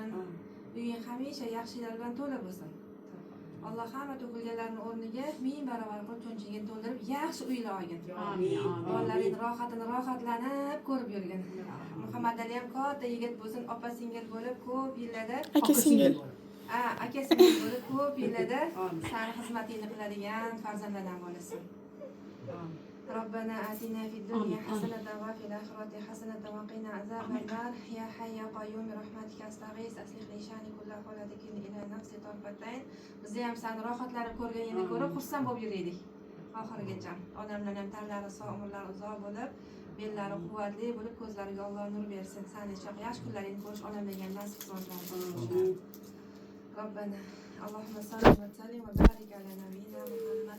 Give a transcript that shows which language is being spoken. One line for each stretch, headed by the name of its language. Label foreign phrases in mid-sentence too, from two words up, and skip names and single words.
Uzbek: Uying hamisha yaxshilar bilan to'la bo'lsin. Alloh hamma to'kilganlarning o'rniga 1000 barobar qilib cho'nchigini to'ldirib, yaxshi uylar olgin. Amin. Bolalaring rohatlanib ko'rib yurgin. Muhammad Ali ham katta yigit bo'lsin, opa singil bo'lib ko'p yillarda aka singil bo'lib ko'p yillarda san xizmatingni qiladigan farzandlardan bo'lasan.
Arabic: ربنا آتنا في الدنيا حسنة وفي الآخرة حسنة وقنا عذاب النار يا حي يا قيوم برحمتك أستغيث أصلح لي شأني كله ولا تكلني إلى نفسي طرفة عين.
Uzbek: Bizni ham san rohatlanib ko'rganingni ko'rib xursand bo'lib yuraylik. Oxirigacha odamlar ham tanlari sog', umrlari uzoq bo'lib, bellari quvvatli bo'lib, ko'zlariga Alloh nur bersin. Sani yaxshi kunlaringni ko'rish olamdan nasib qilsin.
Arabic: ربنا اللهم صل وسلم وبارك على نبينا محمد.